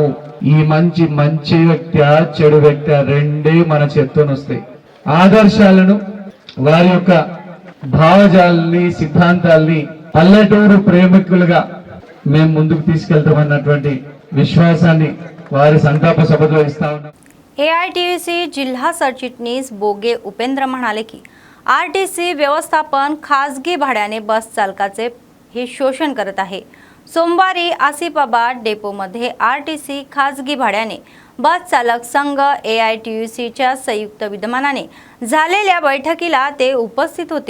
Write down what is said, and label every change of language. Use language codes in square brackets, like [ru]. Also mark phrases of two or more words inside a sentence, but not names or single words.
[te] ఈ మంచి వ్యక్తి చెడు వ్యక్తి రెండే మన చేత్తోనే వస్తాయి। ఆదర్శాలను వారి యొక్క భావజాలని సిద్ధాంతాలని పల్లెటూరు ప్రేమికులుగా మేము ముందుకు తీసుకెళ్తామన్నటువంటి విశ్వాసాన్ని వారి సంతాప సభలో ఇస్తా ఉన్నాం। [mr] AITUC जिल्हा सरचिटणीस बोगे उपेंद्र म्हणाले की RTC व्यवस्थापन खासगी भाड्याने बस चालकाचे हे शोषण करत आहे। सोमवारी आसिफाबाद डेपोमध्ये आरटीसी खाजगी भाड्याने बस चालक संघ AITUCच्या संयुक्त विद्यमानाने झालेल्या बैठकीला ते उपस्थित होते.